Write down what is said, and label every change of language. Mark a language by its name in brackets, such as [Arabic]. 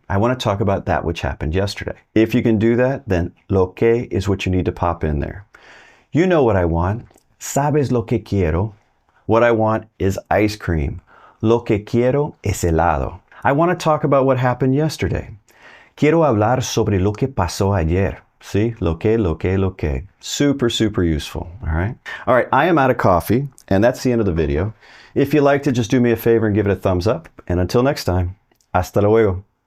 [English] I want to talk about that which happened yesterday. If you can do that, then lo que is what you need to pop in there. You know what I want. [Spanish] ¿Sabes lo que quiero? [English] What I want is ice cream. [Spanish] Lo que quiero es helado. [English] I want to talk about what happened yesterday. [Spanish] Quiero hablar sobre lo que pasó ayer. [English] See? Lo que, lo que, lo que. Super, super useful. All right? All right, I am out of coffee, and that's the end of the video. If you liked it, just do me a favor and give it a thumbs up. And until next time, [Spanish] hasta luego.